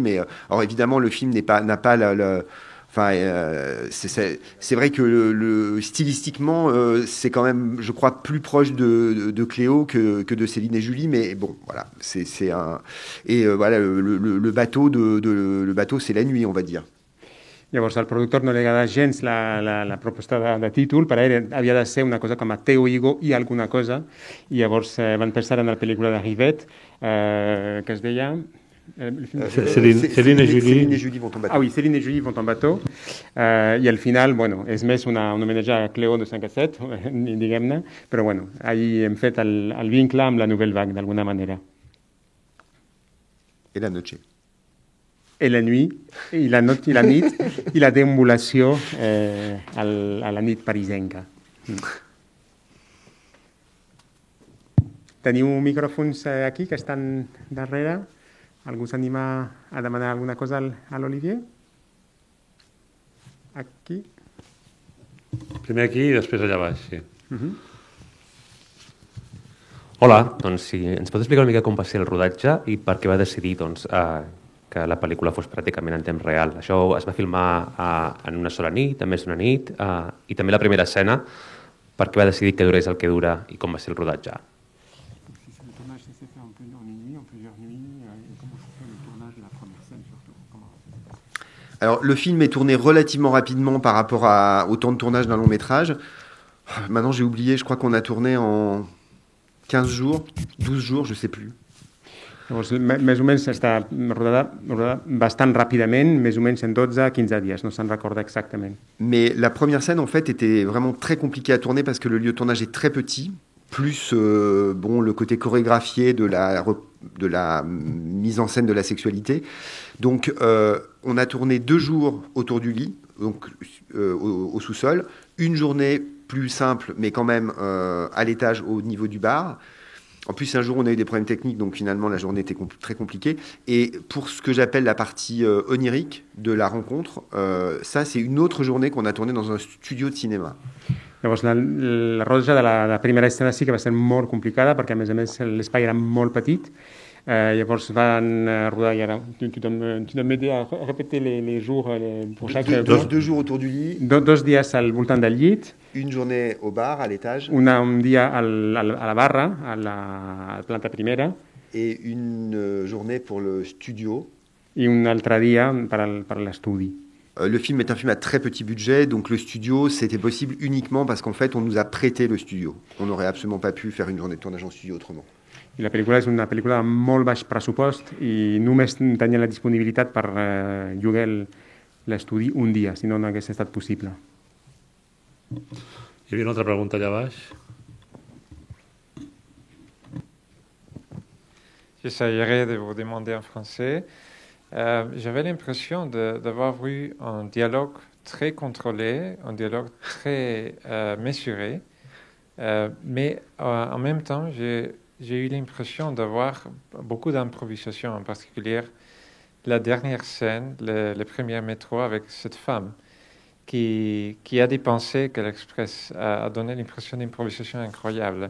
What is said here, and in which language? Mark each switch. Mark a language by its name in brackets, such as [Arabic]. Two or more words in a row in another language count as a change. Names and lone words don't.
[French] Et alors évidemment, le film n'a pas c'est vrai que stylistiquement, c'est quand même, je crois, plus proche de Cléo que de Céline et Julie, mais bon, voilà, voilà, le bateau, c'est la nuit, on va dire. [Catalan] Llavors, al productor no li agrada gens la proposta de títol, per a ell havia de ser una cosa com a Théo Hugo i alguna cosa, i llavors van pensar en la pel·lícula de Rivette, que es deia... [French] Céline et Julie vont en bateau. Ah oui, Céline et Julie vont en bateau. [Catalan] I al final, bueno, és més un homenatge a Cléo de 5 a 7, diguem-ne, però bueno, ahir hem fet el vincle amb la nouvelle vague, d'alguna manera. [Spanish] Et la noche. [French] Et la nuit, [Catalan] i la nit, i la deambulació a la nit parisenca. Teniu micròfons aquí que estan darrere. Algú s'anima a demanar alguna cosa a l'Olivier? Aquí. Primer aquí i després allà baix, sí. Hola, doncs si ens pot explicar una mica com va ser el rodatge i per què va decidir que la pel·lícula fos pràcticament en temps real. Això es va filmar en una sola nit, en més d'una nit, i també la primera escena, per què va decidir que durés el que dura i com va ser el rodatge. [French] Alors, le film est tourné relativement rapidement par rapport au temps de tournage d'un long métrage. Maintenant, j'ai oublié, je crois qu'on a tourné en 15 jours, 12 jours, je ne sais plus. [Catalan] Llavors, més o menys està rodada bastant ràpidament, més o menys en 12-15 dies, no se'n recorda exactament. [French] Mais la première scène, en fait, était vraiment très compliquée à tourner parce que le lieu de tournage est très petit, plus le côté chorégraphié de la mise en scène de la sexualité. Donc, on a tourné 2 jours autour du lit, donc au sous-sol, une journée plus simple, mais quand même à l'étage au niveau du bar. En plus, un jour, on a eu des problèmes techniques, donc finalement, la journée était très compliquée. Et pour ce que j'appelle la partie onirique de la rencontre, ça, c'est une autre journée qu'on a tournée dans un studio de cinéma. [Catalan] Llavors, la rodatge de la primera escena sí que va ser molt complicada, perquè a més l'espai era molt petit. Llavors van rodar, i ara [French] tu dois m'aider a répéter les jours pour chaque... 2 jours autour du lit. [Catalan] 2 dies al voltant del llit. [French] Une journée au bar, à l'étage. [Catalan] Un dia a la barra, a la planta primera. [French] Et une journée pour le studio. [Catalan] I un altre dia per l'estudi. [French] Le film est un film à très petit budget, donc le studio, c'était possible uniquement parce qu'en fait, on nous a prêté le studio. On n'aurait absolument pas pu faire une journée de tournage en studio autrement. [Catalan] I la pel·lícula és una pel·lícula amb molt baix pressupost i només tenien la disponibilitat per llogar l'estudi un dia, si no, no hagués estat possible. Hi havia una altra pregunta allà baix. [French] J'essaierai de vous demander en français. J'avais l'impression d'avoir vu un dialogue très contrôlé, un dialogue très mesuré, mais en même temps, j'ai eu l'impression d'avoir beaucoup d'improvisation, en particulier la dernière scène, le premier métro avec cette femme qui a des pensées qu'elle expresse, a donné l'impression d'improvisation incroyable.